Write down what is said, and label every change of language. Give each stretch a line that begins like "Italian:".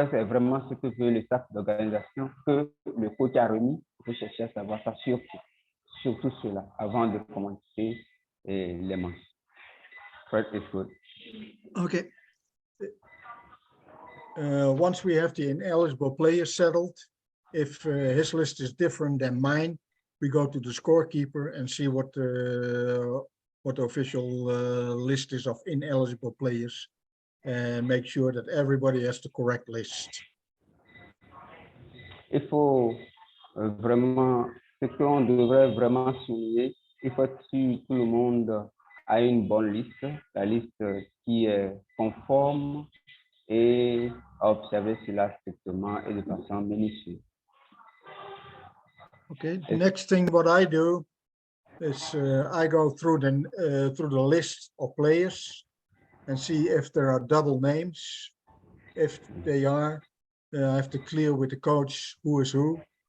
French: C'est vraiment ce que veut le staff d'organisation que le coach a remis. Il faut chercher à savoir ça surtout cela avant de commencer les matchs.
English: First is good. Okay. Once we have the ineligible players settled, if his list is different than mine, we go to the scorekeeper and see what the official list is of ineligible players, and make sure that everybody has the correct list.
French: Il faut vraiment, ce qu'on devrait vraiment souligner, il faut que tout le monde a une bonne liste, la liste qui est conforme et observer cela strictement et de façon minutieuse.
English: Okay, next thing what I do is I go through the list of players and see if there are double names. If they are, I have to clear with the coach who is who.